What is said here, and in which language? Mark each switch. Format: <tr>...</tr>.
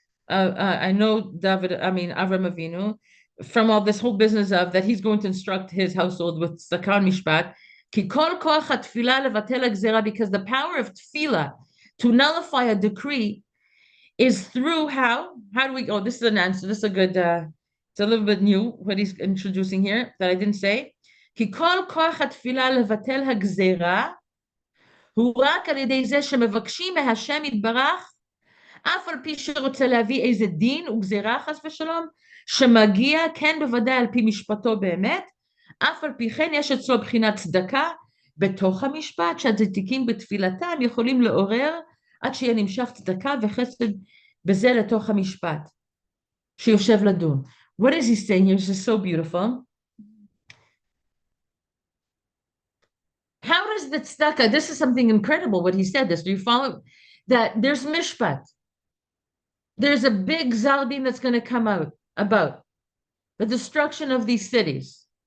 <en>I know Avram Avinu from all this whole business of that he's going to instruct his household with tzedakah and mishpat.</en> <he>Ki kol koach hatfilah levatel hagzera,</he> <en>because the power of tefillah to nullify a decree is through how? How do we go? This is an answer. This is a good. It's a little bit new what he's introducing here that I didn't say.</en> <he>כי כל כוח התפילה לבטל הגזרה הוא רק על ידי זה שמבקשים מהשם יתברך, אף על פי שרוצה להביא איזה דין וגזרה חס ושלום, שמגיע כן בוודאי על פי משפטו באמת, אף על פי כן יש אצלו בחינת צדקה בתוך המשפט, שהצדיקים בתפילתם יכולים לעורר עד שיהיה נמשך צדקה וחסד בזה לתוך המשפט, שיושב לדון.</he> <en>What is he saying here? This is so beautiful. How does the tzedakah, this is something incredible what he said this, do you follow? That there's mishpat. There's a big zalbin that's going to come out about the destruction of these cities.</en>